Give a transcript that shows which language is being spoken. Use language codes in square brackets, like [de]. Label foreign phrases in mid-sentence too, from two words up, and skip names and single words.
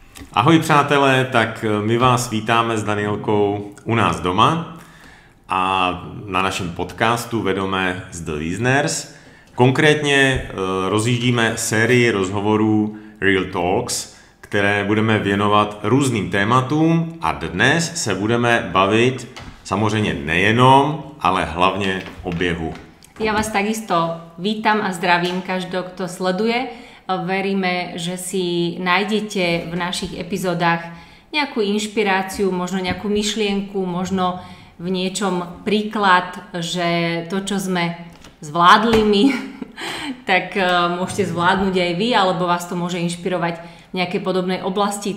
[cs] Ahoj přátelé, tak my vás vítáme s Danielkou u nás doma a na našem podcastu Vedome z The Listeners. Konkrétně rozjíždíme sérii rozhovorů Real Talks, které budeme věnovat různým tématům a dnes se budeme bavit samozřejmě nejenom, ale hlavně o běhu. [sk] Ja vás takisto vítam a zdravím každého, kto sleduje. Veríme, že si nájdete v našich epizódach nejakú inšpiráciu, možno nejakú myšlienku, možno v niečom príklad, že to, čo sme zvládli my, tak môžete zvládnuť aj vy, alebo vás to môže inšpirovať v nejakej podobnej oblasti.